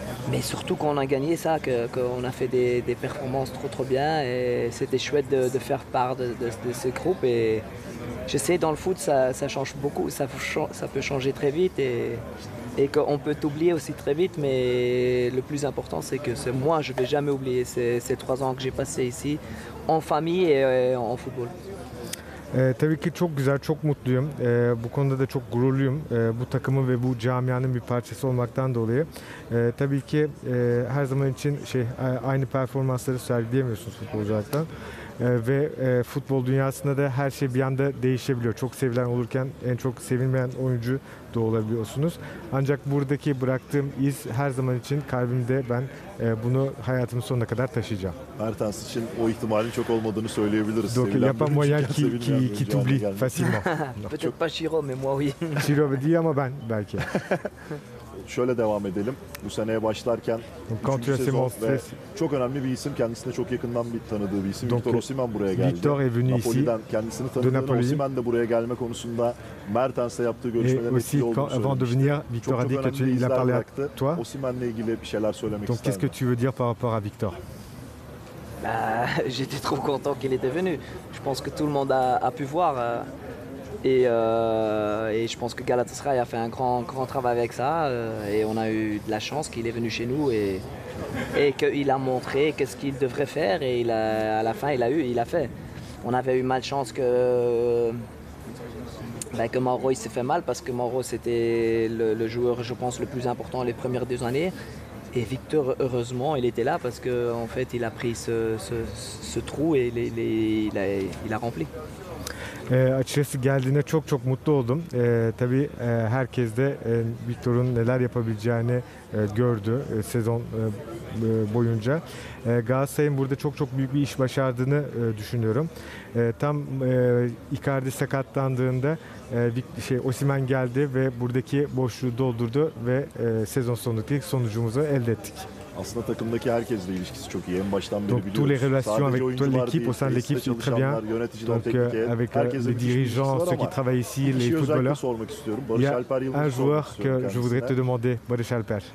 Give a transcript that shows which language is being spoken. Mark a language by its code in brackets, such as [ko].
[fr] Mais surtout qu'on a gagné ça, qu'on a fait des performances trop bien et c'était chouette de faire part de ce groupe et je sais dans le foot ça change beaucoup, ça peut changer très vite et qu'on peut t'oublier aussi très vite mais le plus important c'est que moi je vais jamais oublier ces 3 ans que j'ai passé ici en famille et en football. [tr] Tabii ki çok güzel, çok mutluyum. Bu konuda da çok gururluyum. Bu takımın ve bu camianın bir parçası olmaktan dolayı. Tabii ki her zaman için aynı performansları sergileyemiyorsunuz futbolculardan. Ve futbol dünyasında da her şey bir anda değişebiliyor. Çok sevilen olurken en çok sevilmeyen oyuncu da olabiliyorsunuz. Ancak buradaki bıraktığım iz her zaman için kalbimde, ben bunu hayatımın sonuna kadar taşıyacağım. Mertens için o ihtimalin çok olmadığını söyleyebiliriz. [fr] Donc il n'y a pas moyen qui t'oublie facilement. Peut-être pas Chiro mais moi oui. [tr] Chiro değil ama ben belki. şöyle devam edelim. Bu seneye başlarken 3. sezon ve çok önemli bir isim. Kendisine çok yakından tanıdığı bir isim. Victor Osimhen buraya geldi. Napoli'den kendisini tanıdığını, Osimhen de buraya gelme konusunda Mertens'le yaptığı görüşmelerin etkili olduğunu söylemişti. Çok önemli izler bıraktı. Osimhen'le ilgili bir şeyler söylemek ister mi? [fr] Qu'est-ce que tu veux dire par rapport à Victor? J'étais trop content qu'il était venu. Je pense que tout le monde a pu voir. Et je pense que Galatasaray a fait un grand travail avec ça. Et on a eu de la chance qu'il est venu chez nous et qu'il a montré qu'est-ce qu'il devrait faire. Et à la fin, il a fait. On avait eu malchance que Mauro il s'est fait mal parce que Mauro c'était le joueur, je pense, le plus important les premières 2 années. Et Victor, heureusement, il était là parce qu'en fait, il a pris ce trou et il a rempli. [tr] Açıkçası geldiğine çok mutlu oldum. Tabii herkes de Victor'un neler yapabileceğini gördü sezon boyunca. Galatasaray'ın burada çok büyük bir iş başardığını düşünüyorum. Tam Icardi sakatlandığında Osimhen geldi ve buradaki boşluğu doldurdu ve sezon sonundaki sonucumuzu elde ettik. Aslında takımdaki herkesle ilişkisi çok iyi. En baştan beri biliyoruz. [fr] Tous les relations avec l'équipe, au sein de l'équipe, c'est très bien. Donc avec les dirigeants, ceux qui travaillent ici, les footballeurs. Il y a un joueur que je voudrais te demander, Barış Alper.